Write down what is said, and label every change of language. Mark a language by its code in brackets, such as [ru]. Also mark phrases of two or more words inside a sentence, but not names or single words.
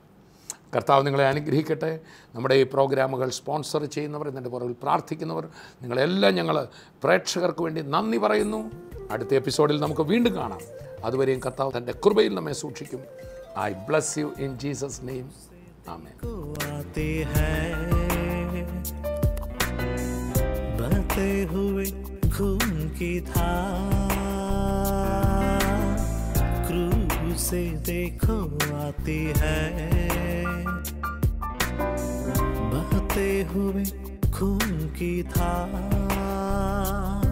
[ml] കർത്താവ് നിങ്ങളെ അനുഗ്രഹിക്കട്ടെ. നമ്മുടെ ഈ പ്രോഗ്രാമുകൾ സ്പോൺസർ ചെയ്യുന്നവർ, ഇതിൻ്റെ പുറകിൽ പ്രാർത്ഥിക്കുന്നവർ, നിങ്ങളെല്ലാം ഞങ്ങൾ പ്രേക്ഷകർക്ക് വേണ്ടി നന്ദി പറയുന്നു. അടുത്ത എപ്പിസോഡിൽ നമുക്ക് വീണ്ടും കാണാം. അതുവരെയും കർത്താവ് തൻ്റെ കൃപയിൽ നമ്മെ സൂക്ഷിക്കും. [en] I bless you in Jesus name. ആമേൻ. [hi] बहते हुए खून की धार क्रूज से देखो आती है, बहते हुए खून की धार।